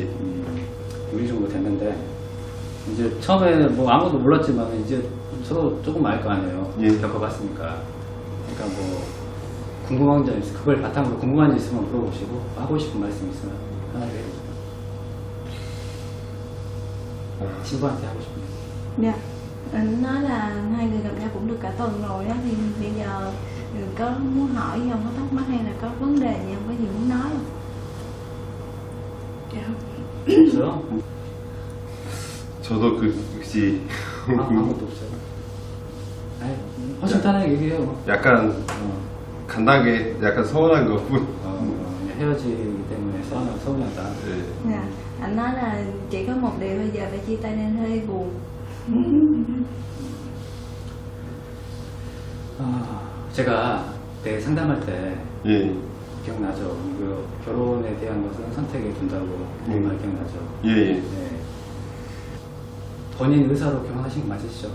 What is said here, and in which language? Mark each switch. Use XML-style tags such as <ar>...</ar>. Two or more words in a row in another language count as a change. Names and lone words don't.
<ko>6일 정도 됐는데 이제 처음에 뭐 아무도 몰랐지만 이제 서로 조금 알 거 아니에요. 예. 겪어봤으니까. 그러니까 뭐 궁금한 점 있으면 그걸 바탕으로 궁금한 점 있으면 물어보시고 하고 싶은 말씀 있으면 편하게 해주세요. 친구한테 하고 싶은 말.</ko> <vi>Dạ. Anh nói là hai người gặp nhau cũng được cả tuần rồi á, thì bây giờ có muốn hỏi gì không, có thắc mắc hay là có vấn đề gì không, có gì muốn nói không? Dạ không.</vi> <ko>없어요? 저도 그 혹시 아무것도 없어요. 아니, 허심탄회하게 얘기해요. 뭐. 약간 간단하게 약간 서운한 거. 헤어지기 때문에 서운하다. 네.</ko> <vi>Dạ. Anh nói là chỉ có một điều bây giờ phải chia tay nên hơi buồn.</vi> <ko>제가 내 상담할 때 예. 기억나죠? 그 결혼에 대한 것은 선택에 둔다고 그런 말 기억나죠? 예. 네. 본인 의사로 결혼하신 거 맞으시죠?</ko>